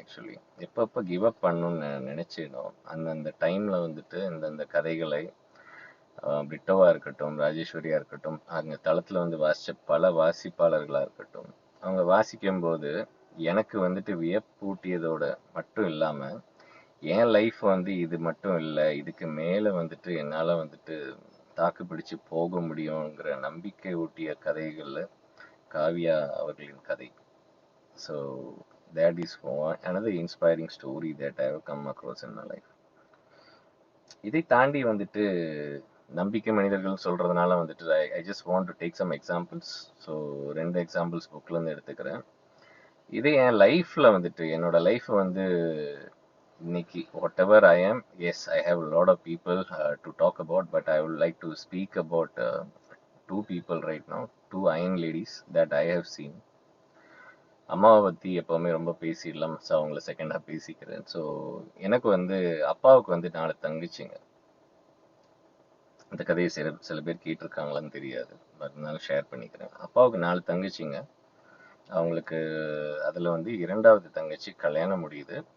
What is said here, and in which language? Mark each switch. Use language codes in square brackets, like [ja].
[ta] Actually எப்பப்போ give up பண்ணணும்னு நினைச்சேனோ அந்தந்த டைம்ல வந்துட்டு இந்தந்த கதைகளை பிரிட்டோவா இருக்கட்டும், ராஜேஸ்வரியா இருக்கட்டும், அங்கே தளத்தில் வந்து வாசித்த பல வாசிப்பாளர்களாக இருக்கட்டும், அவங்க வாசிக்கும் போது எனக்கு வந்துட்டு வியப்பூட்டியதோட மட்டும் இல்லாமல் என் லைஃப் வந்து இது மட்டும் இல்லை, இதுக்கு மேலே வந்துட்டு என்னால் வந்துட்டு தாக்கு பிடிச்சு போக முடியுங்கிற நம்பிக்கை ஊட்டிய கதைகளில் காவியா அவர்களின் கதை. [en] So that is another inspiring story that I have come across in my life. [ta] இதை தாண்டி வந்துட்டு நம்பிக்கை மனிதர்கள் சொல்றதுனால வந்துட்டு [en] I just want to take some examples. [ta] So 2 examples புக்லேருந்து எடுத்துக்கிறேன். இதே என் லைஃப்பில் வந்துட்டு என்னோட லைஃப் வந்து இன்னைக்கு [en] whatever I am, yes, I have a lot of people to talk about, but I would like to speak about 2 people right now, 2 iron ladies that I have seen. [ta] அம்மாவை பற்றி எப்போவுமே ரொம்ப பேசிடலாம், ஸோ அவங்கள செகண்டாக பேசிக்கிறேன். ஸோ எனக்கு வந்து அப்பாவுக்கு வந்து 4 தங்கச்சிங்க. இந்த கதையை சில பேர் கேட்டிருக்காங்களான்னு தெரியாது, பட் இருந்தாலும் ஷேர் பண்ணிக்கிறேன். அப்பாவுக்கு 4 தங்கச்சிங்க. அவங்களுக்கு அதில் வந்து 2வது தங்கச்சி கல்யாணம் முடியுது.